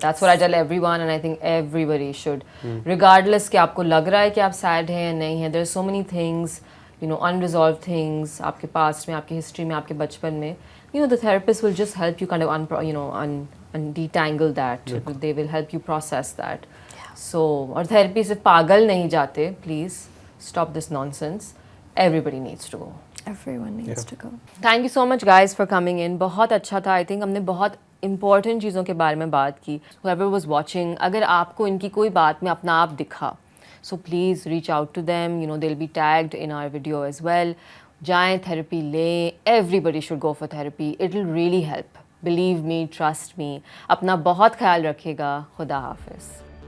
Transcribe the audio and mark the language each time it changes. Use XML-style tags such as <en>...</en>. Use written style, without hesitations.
<en>That's what I tell everyone, and I think everybody should.</en> <ur>Regardless کہ آپ کو لگ رہا ہے کہ آپ sad ہیں یا نہیں ہیں,</ur> <en>there are so many things, unresolved things</en> <ur>آپ کے past میں, آپ کے history میں, آپ کے بچپن میں.</ur> <en>The therapist will just help you kind of detangle that. They will help you process that.</en> <ur>So, اور therapy صرف پاگل نہیں جاتے.</ur> <en>Please stop this nonsense. Everybody needs to go. Everyone needs to go. Thank you so much guys for coming in.</en> <ur>بہت اچھا تھا.</ur> <en>I think</en> <ur>ہم نے بہت امپورٹنٹ چیزوں کے بارے میں بات کی.</ur> <en>whoever was watching,</en> <ur>اگر آپ کو ان کی کوئی بات میں اپنا آپ دکھا,</ur> <en>So please reach out to them. they'll be tagged in our video as well.</en> <ur>جائیں, تھیراپی لیں.</ur> <en>everybody should go for therapy. it will really help. believe me, trust me.</en> <ur>اپنا بہت خیال رکھے گا. خدا حافظ.</ur>